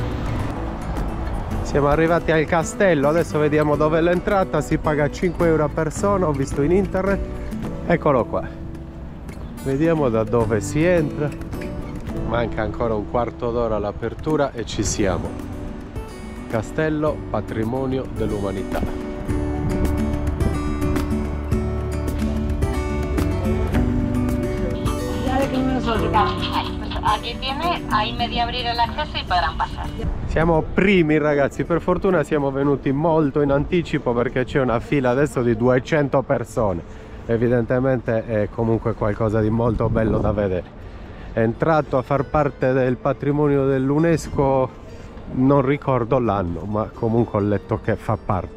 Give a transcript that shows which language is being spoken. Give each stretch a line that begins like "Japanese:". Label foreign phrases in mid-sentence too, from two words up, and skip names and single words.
Italian: Siamo arrivati al castello, adesso vediamo dove è l'entrata. Si paga 5 euro a persona, ho visto in internet. Eccolo qua. Vediamo da dove si entra. Manca ancora un quarto d'ora all'apertura e ci siamo. Castello Patrimonio dell'Umanità.
Spanish: Aquí tiene, ahí media abrir el acceso y podrán pasar.
Italian: Siamo primi ragazzi, per fortuna siamo venuti molto in anticipo perché c'è una fila adesso di 200 persone. Evidentemente è comunque qualcosa di molto bello da vedere. È entrato a far parte del patrimonio dell'UNESCO, non ricordo l'anno, ma comunque ho letto che fa parte.